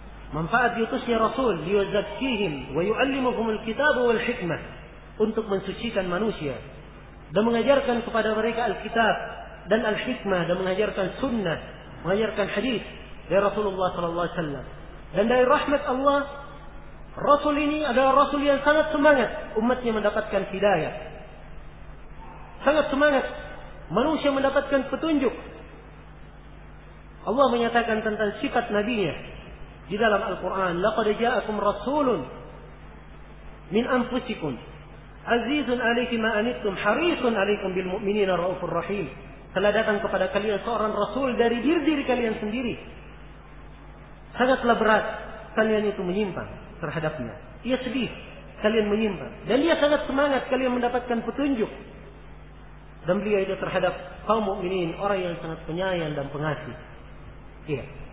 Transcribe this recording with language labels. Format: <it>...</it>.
<id>manfaat diutusnya Rasul,</id> <ar>liyuzakkihim wa yuallimuhumul kitab wal hikmah,</ar> <id>untuk mensucikan manusia dan mengajarkan kepada mereka Alkitab dan Al-Hikmah, dan mengajarkan sunnah, mengajarkan hadis dari Rasulullah sallallahu alaihi wasallam. Dan dari rahmat Allah, Rasul ini adalah Rasul yang sangat semangat umatnya mendapatkan hidayah, sangat semangat manusia mendapatkan petunjuk. Allah menyatakan tentang sifat nabinya di dalam Al-Quran,</id> <ar>لَقَدْ جَاءَكُمْ رَسُولٌ مِنْ أَنْفُسِكُمْ عَزِيزٌ عَلَيْكِ مَا أَنِتُمْ حَرِيصٌ عَلَيْكُمْ بِالْمُؤْمِنِينَ رَوْفُ الرَّحِيمِ.</ar> <id>Telah datang kepada kalian seorang Rasul dari diri-diri kalian sendiri, sangatlah berat kalian itu menyimpang terhadapnya. Ia sedih kalian menyimpang, dan ia sangat semangat kalian mendapatkan petunjuk. Dan beliau itu terhadap kaum mukminin orang yang sangat penyayang dan pengasih. Ia.</id>